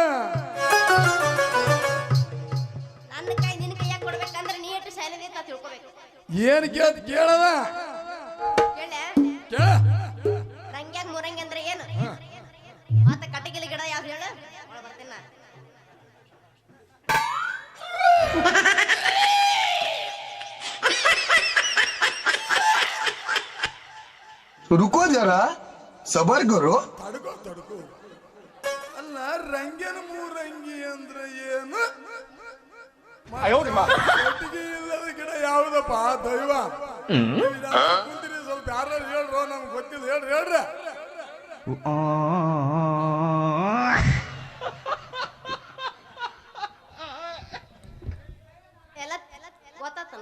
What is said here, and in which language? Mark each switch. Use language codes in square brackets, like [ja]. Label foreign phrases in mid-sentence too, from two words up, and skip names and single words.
[kn] ನನ್ನ ಕೈ ನಿನ್ನ ಕೈಯಾಗ ಕೊಡ್ಬೇಕಂದ್ರೆ ನೀ ಎಷ್ಟು ಶೈಲದಿ ಅಂತ ತಿಳ್ಕೊಬೇಕು. ಏನ್ ಕೇಳದ ಕೇಳ ಕೇಳ ರಂಗ್ಯಾಗ ಮುರಂಗಿ ಅಂದ್ರೆ ಏನು ಮತ್ತೆ ಕಟ್ಟಿಗೆಲಿ ಗಿಡ ಯಾವ್ದು ಹೇಳು ಒಳ ಬರ್ತೀನಿ ನಾ. [hi] रुको जरा सबर करो [kn] ತಡ್ಕೋ ಅಲ್ಲ ರಂಗನ ಮೂರಂಗಿ ಅಂದ್ರೆ ಏನು ಕಟ್ಟಿಗೆ ಇಲ್ಲದ ಗಿಡ ಯಾವ್ದಪ್ಪ ದೈವ ಕುಂತಿರಿ ಸ್ವಲ್ಪ ಯಾರು ಹೇಳ್ರೋ ನಮ್ಗೆ ಗೊತ್ತಿಲ್ಲ ಹೇಳ್ರಿ ಎಲ್ಲ ಗೊತ್ತಾತನು